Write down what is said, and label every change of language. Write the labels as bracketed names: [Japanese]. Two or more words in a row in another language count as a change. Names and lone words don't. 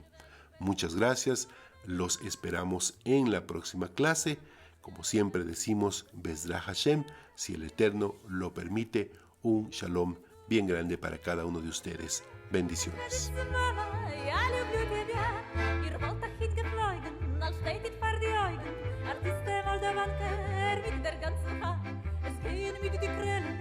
[Spanish] Muchas gracias. Los esperamos en la próxima clase. Como siempre decimos, [Hebrew] בעזרת השם, [Spanish] si el Eterno lo permite, un shalom bien grande para cada uno de ustedes. Bendiciones. [German] Mit der ganzen Hand, es gehen mit die